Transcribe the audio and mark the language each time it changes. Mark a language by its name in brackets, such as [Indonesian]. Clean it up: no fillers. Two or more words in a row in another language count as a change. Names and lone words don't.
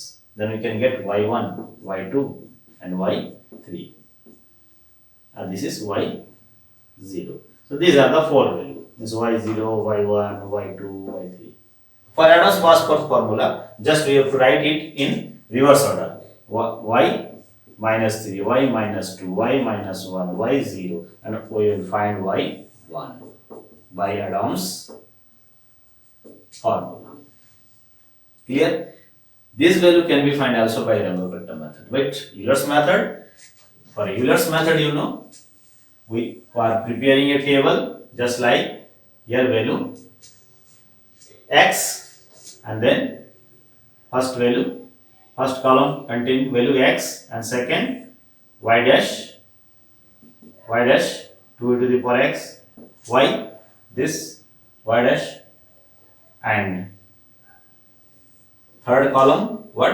[English] Then we can get y1, y2 and y3, and this is y0. So these are the four values. This y0, y1, y2, y3. For Adams-Bashforth formula, just we have to write it in reverse order. Y minus 3, y minus 2, y minus 1, y0, and we will find y1 by Adams formula. Clear? This value can be found also by Rangakatta method. But Euler's method, for Euler's method, you know, we are preparing a table just like here value x, and then first value, first column contain value x, and second y dash 2 to the power x, y, this y dash, and third column what?